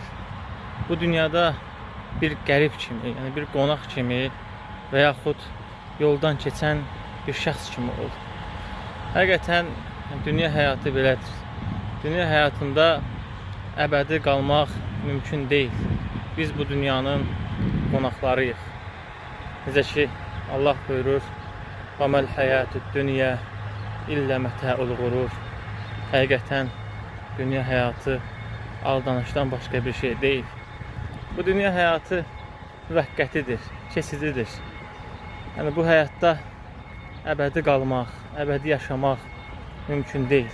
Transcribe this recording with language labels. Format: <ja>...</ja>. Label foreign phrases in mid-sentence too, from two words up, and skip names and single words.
<az>Bu dünyada bir qərib kimi, yəni bir qonaq kimi və yaxud yoldan keçən bir şəxs kimi ol. Həqiqətən dünya həyatı belədir. Dünya həyatında əbədi qalmaq mümkün deyil. Biz bu dünyanın qonaqlarıyıq. Necə ki, Allah buyurur,</az> <ar>وَمَا الْحَيَاتُ الدُّنْيَا إِلَّا مَتَاعُ الْغُرُورِ.</ar> <az>Həqiqətən dünya həyatı aldanışdan başqa bir şey deyil. Bu dünya həyatı müvəqqətidir, keçicidir. Yəni bu həyatda əbədi qalmaq, əbədi yaşamaq mümkün deyil.</az>